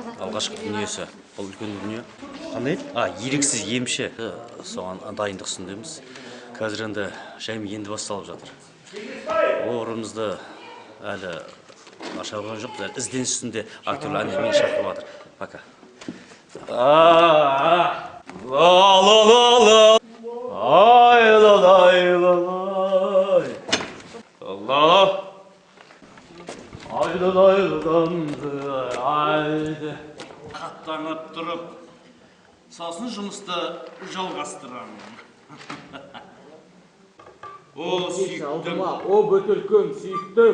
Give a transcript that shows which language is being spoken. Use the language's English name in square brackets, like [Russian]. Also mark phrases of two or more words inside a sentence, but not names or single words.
[Kazakh] Алғашқы дүниесі, бұл үлкен дүние. Қандай еді? Еріксіз емші. Соған дайындық үстіндеміз. Қазір енді жайым енді басталып жатыр. Бауырымызды әлі аша қойған жоқ. Ізденіс үстінде актерлер әнмен шақырып жатыр. Пока. Ла-ла-ла-ла. Ай-ла-лай-ла-лай. Ла-ла. Айды-дайды-данды, айды. Қаттанып тұрып, сосын жұмысты жалғастырамын. О, сүйіктім. О, бөтелкем, сүйіктім.